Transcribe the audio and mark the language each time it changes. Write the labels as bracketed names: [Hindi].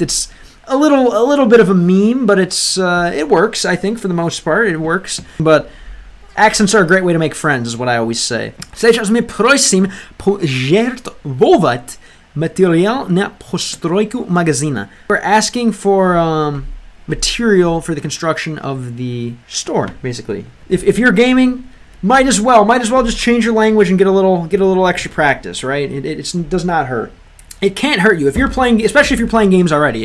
[English] It's a little bit of a meme, but it works, I think, for the most part. It works. But accents are a great way to make friends, is what I always say. [Russian] Сейчас мы просим пожертвовать материал на постройку магазина. [English] We're asking for material for the construction of the store, basically. If you're gaming, might as well just change your language and get a little extra practice, right? It does not hurt. It can't hurt you if you're playing, especially if you're playing games already.